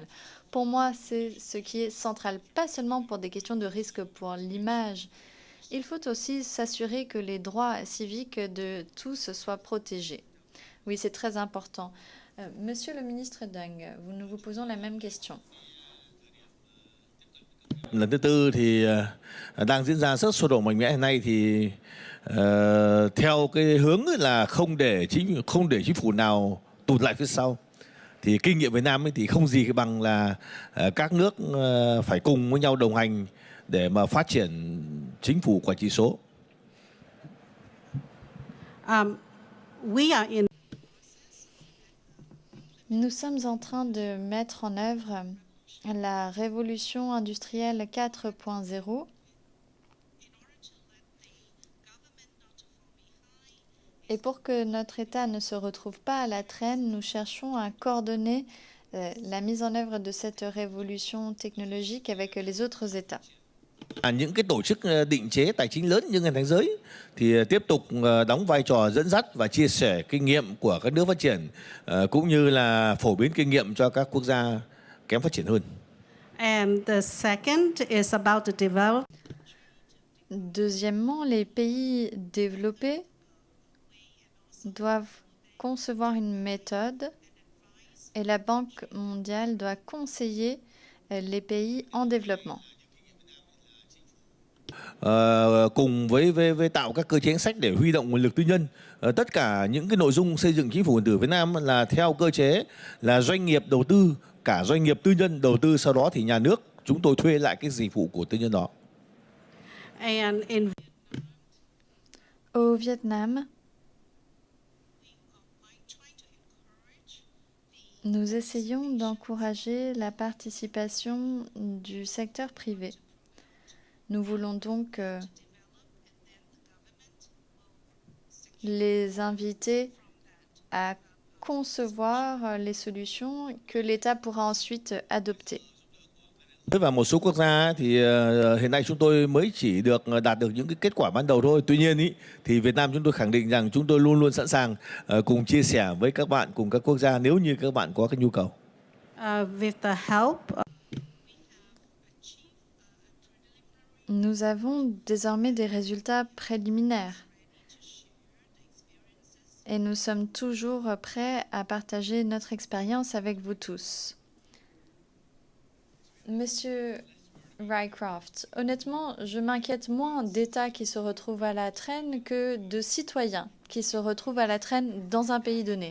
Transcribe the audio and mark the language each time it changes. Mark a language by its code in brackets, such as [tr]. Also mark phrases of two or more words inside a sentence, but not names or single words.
[fr] Pour moi, c'est ce qui est central, pas seulement pour des questions de risque pour l'image. Il faut aussi s'assurer que les droits civiques de tous soient protégés. Oui, c'est très important. Monsieur le ministre Deng, nous vous posons la même question. [vi] Lần thứ tư thì đang diễn ra rất sôi động mạnh mẽ hiện nay thì theo cái hướng là không để chính phủ nào tụt lại phía sau. Thì kinh nghiệm Việt Nam ấy thì không gì bằng là các nước phải cùng với nhau đồng hành để mà phát triển chính phủ quản trị số. [en] We are in [fr] Nous sommes en train de mettre en œuvre la révolution industrielle 4.0 et pour que notre État ne se retrouve pas à la traîne, nous cherchons à coordonner la mise en œuvre de cette révolution technologique avec les autres États. [vi] Những cái tổ chức định chế tài chính lớn như Ngân hàng Thế giới thì tiếp tục đóng vai trò dẫn dắt và chia sẻ kinh nghiệm của các nước phát triển cũng như là phổ biến kinh nghiệm cho các quốc gia kém phát triển hơn. [en] and the second is about the development. [fr] Deuxièmement, les pays développés doivent concevoir une méthode et la Banque mondiale doit conseiller les pays en développement. [vi] Cùng với tạo các cơ chế chính sách để huy động nguồn lực tư nhân. Tất cả những cái nội dung xây dựng chính phủ điện tử Việt Nam là theo cơ chế là doanh nghiệp đầu tư, cả doanh nghiệp tư nhân đầu tư, sau đó thì nhà nước chúng tôi thuê lại cái dịch vụ của tư nhân đó. [en] And in [fr] Au Vietnam, nous essayons d'encourager la participation du secteur privé. Nous voulons donc les inviter à concevoir les solutions que l'État pourra ensuite adopter. [vi] Và một số quốc gia thì hiện nay chúng tôi mới chỉ đạt được những cái kết quả ban đầu thôi. Tuy nhiên ý, thì Việt Nam chúng tôi khẳng định rằng chúng tôi luôn luôn sẵn sàng cùng chia sẻ với các bạn, cùng các quốc gia nếu như các bạn có cái nhu cầu. [en] with the help [fr] Nous avons désormais des résultats préliminaires et nous sommes toujours prêts à partager notre expérience avec vous tous. Monsieur Rycroft, honnêtement, je m'inquiète moins d'États qui se retrouvent à la traîne que de citoyens qui se retrouvent à la traîne dans un pays donné.